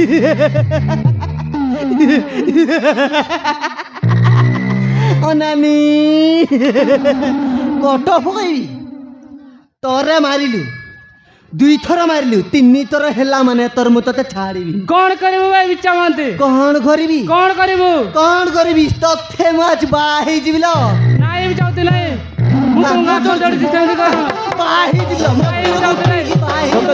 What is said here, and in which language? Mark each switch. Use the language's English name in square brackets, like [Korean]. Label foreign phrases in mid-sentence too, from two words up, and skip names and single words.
[Odia] ଅନାମି କଟ ପକାଇବି ତରେ ମାରିଲୁ 2 ଥର ମାରିଲୁ 3 ଥର ହେଲା ମାନେ ତୋର ମୁ ତୋତେ ଛାଡ଼ିବି କଣ କରିବୁ ଭାଇ ବିଚା ମହାନ୍ତି କଣ କରିବି କଣ କରିବୁ କଣ କରିବି ତତେ ମୁଁ ଆজ ବାହା ହେଇଯିବି ଲ ନାଇଁ ବି ଚାହୁଁଛି ନାଇଁ ମୁଁ ତମ ଗାଁ ତ ଜଡ଼ିଛି ସେମିତି କର ବାହା ହେଇଯିବି ଲ ନାଇଁ ବି ଚାହୁଁଛି ନାଇଁ ବାହା ତତେ ହେଇଯିବି